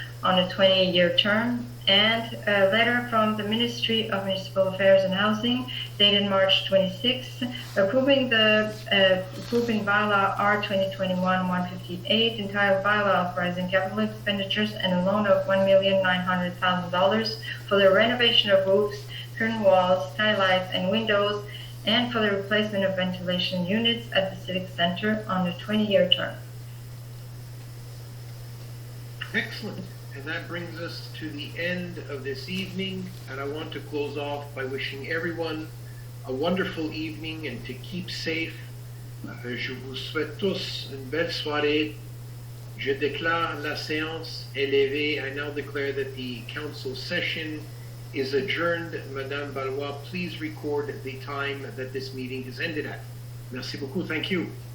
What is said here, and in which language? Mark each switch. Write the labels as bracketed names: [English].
[English] on a 20-year term, and a letter from the Ministry of Municipal Affairs and Housing dated March 26, approving bylaw R 2021-158 entitled Bylaw Authorizing Capital Expenditures and a loan of $1,900,000 for the renovation of roofs, curtain walls, skylights, and windows, and for the replacement of ventilation units at the Civic Center on a 20-year term. Excellent. And that brings us to the end of this evening. And I want to close off by wishing everyone a wonderful evening and to keep safe. [French] Je vous souhaite tous une belle soirée. Je déclare la séance élevée. [English] I now declare that the council session is adjourned. Madame Valois, please record the time that this meeting has ended at. [French] Merci beaucoup. [English] Thank you.